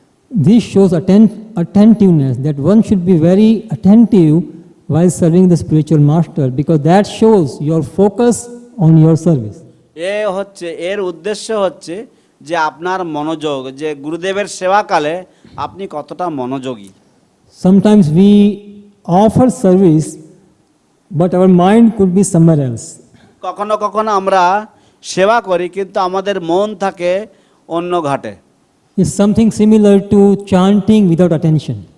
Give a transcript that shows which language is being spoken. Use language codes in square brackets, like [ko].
[en] This shows attentiveness, that one should be very attentive while serving the spiritual master, because that shows your focus on your service. [bn] এর উদ্দেশ্য হচ্ছে যে আপনার মনোযোগ, যে গুরুদেবের সেবাকালে আপনি কতটা মনোযোগী। [en] Sometimes we offer service, but our mind could be somewhere else. [bn] কখনো কখনো আমরা সেবা করি কিন্তু আমাদের মন থাকে অন্য ঘাটে। [en] It's something similar to chanting without attention.